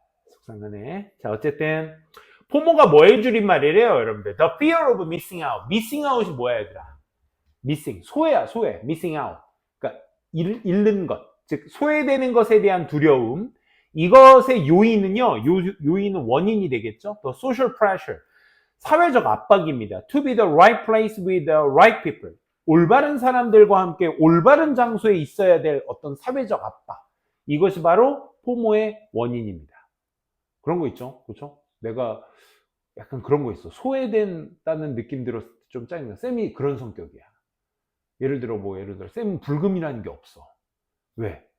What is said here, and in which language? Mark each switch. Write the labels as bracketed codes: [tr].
[ko] 속상하네. 자, 어쨌든 포모가 뭐의 줄임말이래요, 여러분들? [en] The fear of missing out. missing out이 [ko] 뭐야, 얘들아? missing. 소외야, 소외. [en] missing out. [ko] 그러니까 잃는 것. 즉, 소외되는 것에 대한 두려움. 이것의 요인은요, 요인은 원인이 되겠죠? [en] The social pressure. [ko] 사회적 압박입니다. [en] To be the right place with the right people. [ko] 올바른 사람들과 함께 올바른 장소에 있어야 될 어떤 사회적 압박. 이것이 바로 포모의 원인입니다. 그런 거 있죠. 그렇죠? 내가 약간 그런 거 있어. 소외된다는 느낌 들었을 때 좀 짜증나. 쌤이 그런 성격이야. 예를 들어 쌤은 불금이라는 게 없어. 왜?